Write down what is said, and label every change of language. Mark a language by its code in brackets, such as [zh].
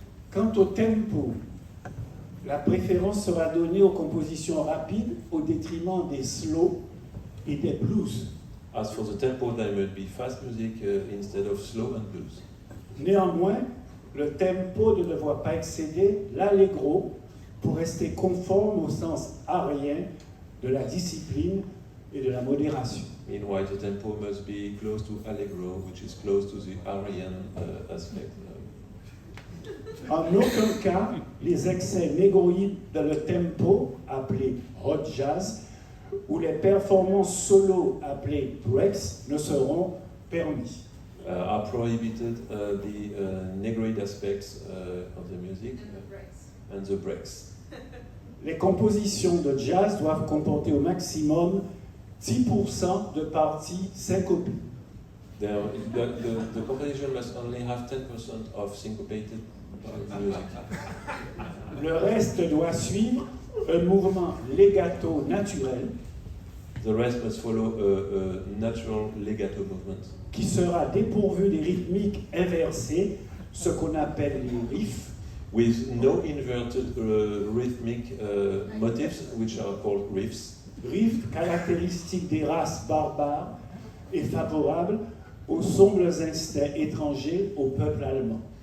[fr] Quant au tempo, la préférence sera donnée aux compositions rapides au détriment des slow et des blues. [en] As for the tempo, there will be fast music instead of slow and blues. [fr] Néanmoins, le tempo ne doit pas excéder l'allegro pour rester conforme au sens arien de la discipline et de la modération. [en] Meanwhile, the tempo must be close to allegro, which is close to the Aryan aspect. [fr] En aucun cas, les excès négroïdes dans le tempo, appelé hot jazz, ou les performances solo, appelées breaks, ne seront permis. Are prohibited the negroid aspects of the music and the breaks. Les compositions de jazz doivent comporter au maximum 10% de parties syncopées. [en] The composition must only have 10% of syncopated music. [fr] Le reste doit suivre un mouvement legato naturel [en] The rest must follow a natural legato movement [fr] qui sera dépourvu des rythmiques inversées, ce qu'on appelle les riffs, [en] with no inverted rhythmic motifs, which are called riffs. [fr] riffs caractéristiques des races barbares et favorables aux sombres instincts étrangers au peuple allemand.